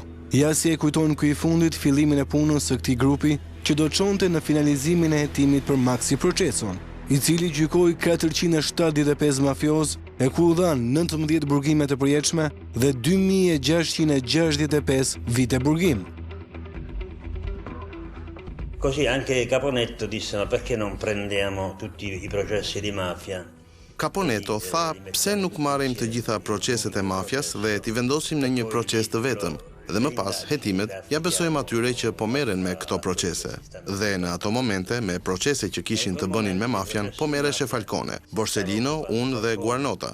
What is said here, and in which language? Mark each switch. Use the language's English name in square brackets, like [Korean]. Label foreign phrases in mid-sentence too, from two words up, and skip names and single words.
[Albanian] Ja si e kujtojnë ky i fundit fillimin e punës së këtij grupi që do çonte në finalizimin e hetimit për Maxi Procesun, i cili gjykoi 475 mafioz e ku u dhanë 19 burgime të përjetshme dhe 2665 vite burgim. [Italian] Così anche Caponetto disse: ma perché non prendiamo tutti i processi di mafia? [Albanian] Caponetto tha, pse nuk marrim të gjitha proceset e mafjas dhe t'i vendosim në një proces të vetëm, dhe më pas hetimet ja besojmë atyre që po merren me këto procese. Dhe në ato momente, me procese që kishin të bënin me mafian, po merreshe Falcone, Borsellino, unë dhe Guarnota.